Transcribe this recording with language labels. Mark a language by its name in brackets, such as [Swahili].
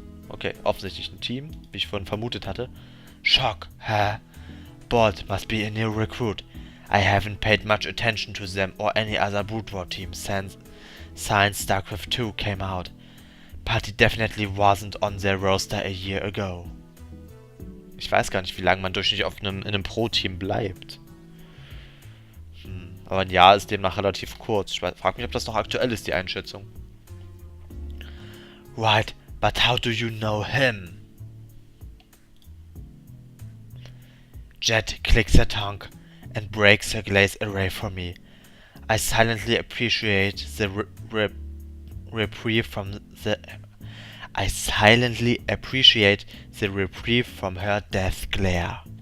[German] Okay, offensichtlich ein Team, wie ich vorhin vermutet hatte. [English] Shock, huh? Bald must be a new recruit. I haven't paid much attention to them or any other Brood War team since StarCraft 2 came out. But he definitely wasn't on their roster a year ago. [German] Ich weiß gar nicht, wie lange man durchschnittlich in einem Pro-Team bleibt. Aber ein Jahr ist demnach relativ kurz. Ich frage mich, ob das noch aktuell ist, die Einschätzung. [English] Right, but how do you know him? Jet clicks her tongue and breaks her glaze away from me. I silently appreciate the reprieve from her death glare.